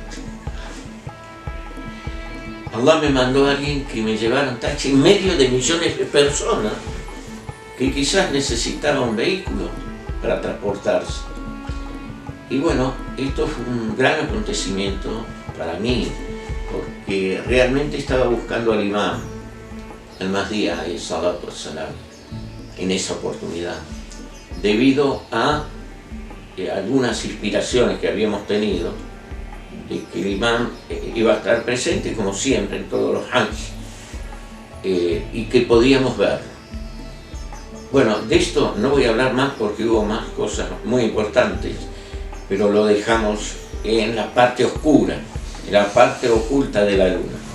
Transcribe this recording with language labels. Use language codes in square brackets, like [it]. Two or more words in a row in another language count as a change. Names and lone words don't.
[es] Allah me mandó a alguien que me llevara un taxi en medio de millones de personas que quizás necesitaban un vehículo para transportarse. Y bueno, esto fue un gran acontecimiento para mí, porque realmente estaba buscando al imam, el Mahdi [ar] عليه الصلاة والسلام, [es] en esa oportunidad, debido a algunas inspiraciones que habíamos tenido de que el imam iba a estar presente como siempre en todos los hajj y que podíamos verlo. Bueno, de esto no voy a hablar más porque hubo más cosas muy importantes, pero lo dejamos en la parte oscura, en la parte oculta de la luna.